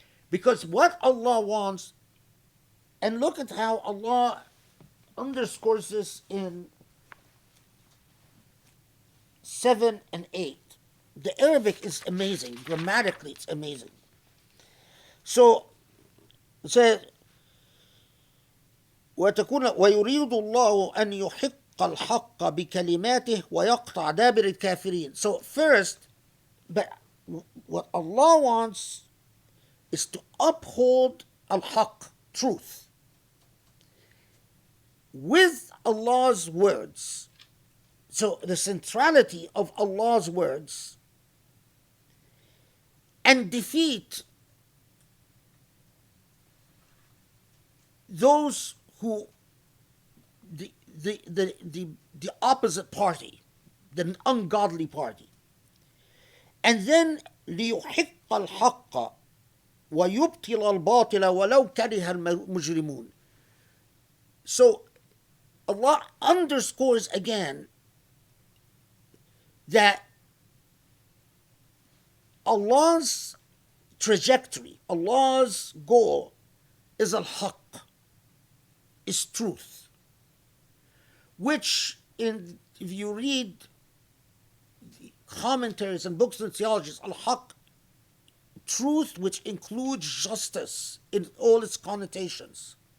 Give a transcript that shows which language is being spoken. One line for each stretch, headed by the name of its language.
English: Because what Allah wants, and look at how Allah underscores this in 7 and 8. The Arabic is amazing. Grammatically, it's amazing. So, it says,
Arabic: ويريد الله أن يحق الحق بكلماته ويقطع دابر الكافرين.
English: So first, but what Allah wants is to uphold al-haq, truth, with Allah's words. So the centrality of Allah's words, and defeat those who the opposite party, the ungodly party. And then
Arabic: ليحق الحق ويبطل الباطل ولو كره المجرمون.
English: So Allah underscores again that Allah's trajectory, Allah's goal is al-haq, is truth, which if you read commentaries and books on theologies, al-haq, truth which includes justice in all its connotations.